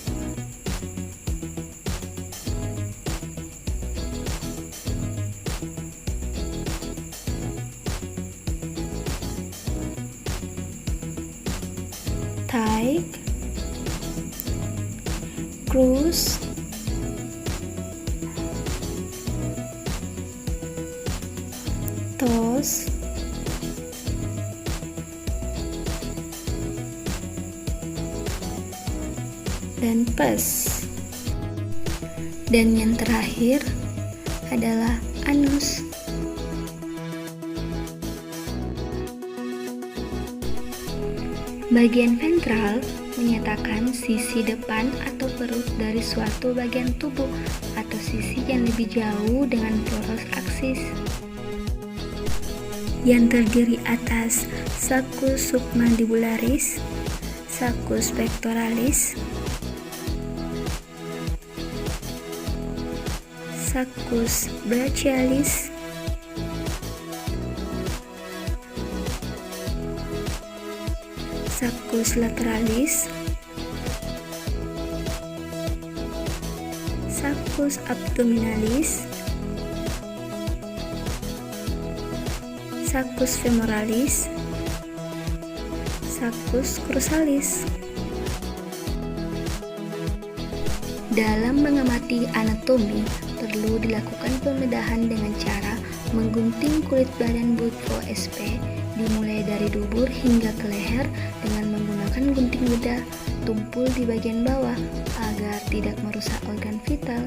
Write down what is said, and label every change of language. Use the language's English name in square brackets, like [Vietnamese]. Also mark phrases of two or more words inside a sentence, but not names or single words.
[English] thigh, crus, toes, [Indonesian] dan pes. Dan yang terakhir adalah anus. Bagian ventral menyatakan sisi depan atau perut dari suatu bagian tubuh atau sisi yang lebih jauh dengan poros aksis, yang terdiri atas [Latin] sulcus submandibularis, sulcus pectoralis, sulcus brachialis, sulcus lateralis, sulcus abdominalis, sulcus femoralis, sulcus cruzalis. [Indonesian] Dalam mengamati anatomi, perlu dilakukan pembedahan dengan cara menggunting kulit badan Bufo sp dimulai dari dubur hingga ke leher dengan menggunakan gunting bedah tumpul di bagian bawah agar tidak merusak organ vital.